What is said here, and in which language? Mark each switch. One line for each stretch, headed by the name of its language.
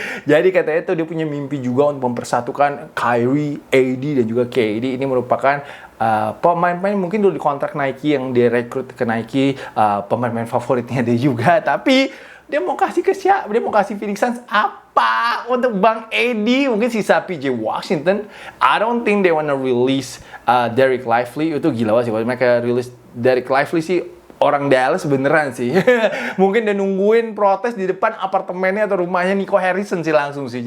Indonesian: Jadi katanya itu dia punya mimpi juga untuk mempersatukan Kyrie, AD dan juga KD. Ini merupakan pemain-pemain mungkin dulu di kontrak Nike yang dia rekrut ke Nike, pemain-pemain favoritnya dia juga. Tapi dia mau kasih ke siapa? Dia mau kasih Phoenix Suns apa untuk Bang AD? Mungkin sisa PJ Washington.
English: I don't think they wanna release Derek Lively.
Indonesian: Itu gila banget sih. Mereka release Derek Lively sih, orang Dallas beneran sih. Mungkin dia nungguin protes di depan apartemennya atau rumahnya Nico Harrison sih langsung sih.